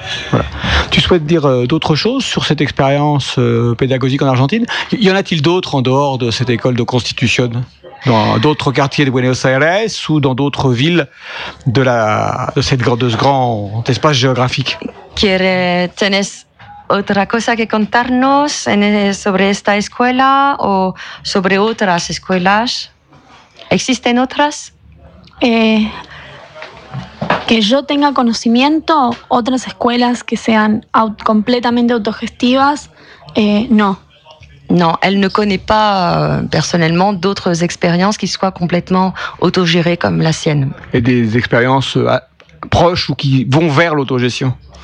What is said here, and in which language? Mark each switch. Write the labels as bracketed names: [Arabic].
[French] Voilà. Tu souhaites dire d'autres choses sur cette expérience pédagogique en Argentine ? Y en a-t-il d'autres en dehors de cette école de Constitución ? Dans d'autres quartiers de Buenos Aires ou dans d'autres villes de ce grand espace géographique ? [Spanish] ¿Tienes otra cosa que contarnos sobre esta escuela o sobre otras escuelas ? ¿Existen otras ? Que yo tenga conocimiento, otras escuelas que sean completamente autogestivas, no. [French] No, elle ne connaît pas personnellement d'autres expériences qui soient complètement autogérées comme la sienne. Et des expériences proches ou qui vont vers l'autogestion.